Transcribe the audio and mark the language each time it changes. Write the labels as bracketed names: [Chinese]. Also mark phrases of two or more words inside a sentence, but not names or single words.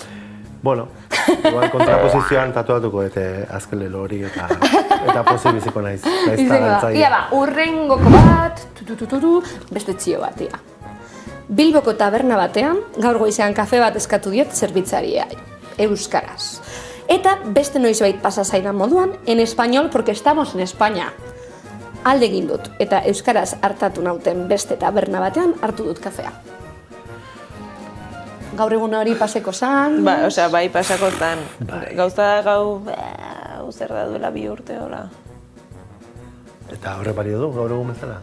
[Basque] Bueno, igual kontraposizioan tatuatuko dute azken lelo hori eta pozik biziko naiz. Ia ba, urrengoko bat, beste txio bat, ia. Bilboko taberna batean, gaur goizean kafe bat eskatu diot zerbitzaria, euskaraz. Eta beste noizbait pasa zaidan moduan, [Spanish] en español porque estamos en España. [Basque] Alde egin dut, eta euskaraz hartatu nauten beste taberna batean hartu dut kafea. Gaur egun hori paseko zan... Bai pasako zan. Gauza da gau zer da duela 2 urte hola. Eta horre balio du, gaur egun bezala?